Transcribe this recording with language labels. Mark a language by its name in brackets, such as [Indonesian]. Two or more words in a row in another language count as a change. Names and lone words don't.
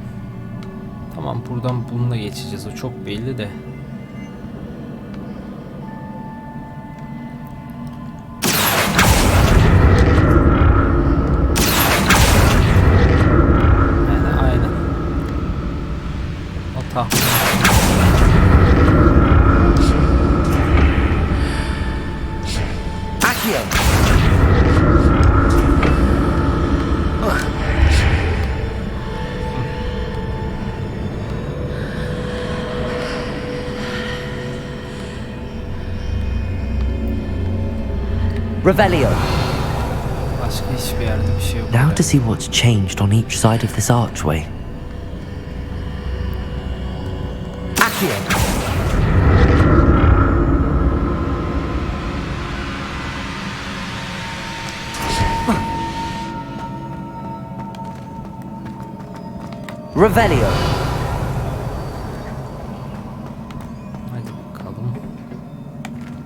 [Turkish] Tamam, buradan bununla geçeceğiz. O çok belli de. Yani aynen. O tahmin. Accio! Revelio! Başka hiçbir yerde bir şey yok. [English] Now to see what's changed on each side of this archway. [Turkish] Accio! Revelio! Hadi bakalım.